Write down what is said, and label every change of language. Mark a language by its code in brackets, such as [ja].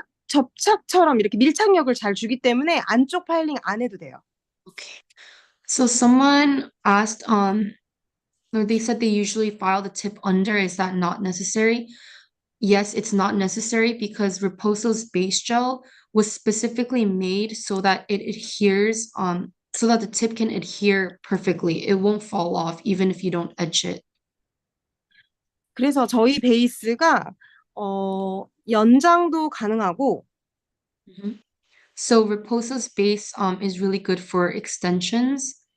[ko] 접착처럼 이렇게 밀착력을 잘 주기 때문에 안쪽 파일링 안 해도 돼요. [en] Okay. So someone asked, or they said they usually file the tip under. Is that not necessary? Yes, it's not necessary because Reposo's base gel was specifically made so that it adheres, so that the tip can adhere perfectly. It won't fall off even if you don't etch it. [ko] 그래서 저희 베이스가 연장도 가능하고 Mhm. [en] So Reposo's base is really good for extensions.